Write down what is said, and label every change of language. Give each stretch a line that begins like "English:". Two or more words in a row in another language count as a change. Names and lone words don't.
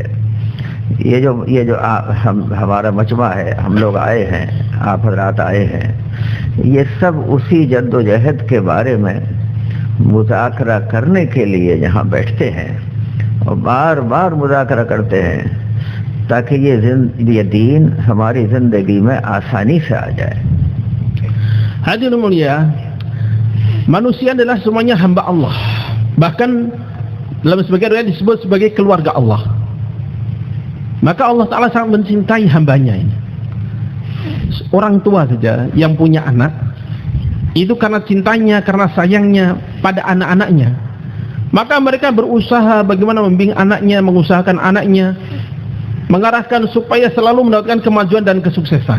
Urdu: یہ جو ہمارا مجمع ہے، ہم لوگ آئے ہیں، آپ حضرات آئے ہیں، یہ سب اسی جدوجہد کے بارے میں مذاکرہ کرنے کے لیے یہاں بیٹھتے ہیں اور بار بار مذاکرہ کرتے ہیں، تاکہ یہ دین ہماری زندگی میں آسانی سے آ جائے.
Indonesian: Hadirin mulia, manusia adalah semuanya hamba Allah. Bahkan dalam sebagian riwayat disebut sebagai keluarga Allah. Maka Allah Ta'ala sangat mencintai hambanya ini. Orang tua saja yang punya anak, itu karena cintanya, karena sayangnya pada anak-anaknya, maka mereka berusaha bagaimana membimbing anaknya, mengusahakan anaknya, mengarahkan supaya selalu mendapatkan kemajuan dan kesuksesan.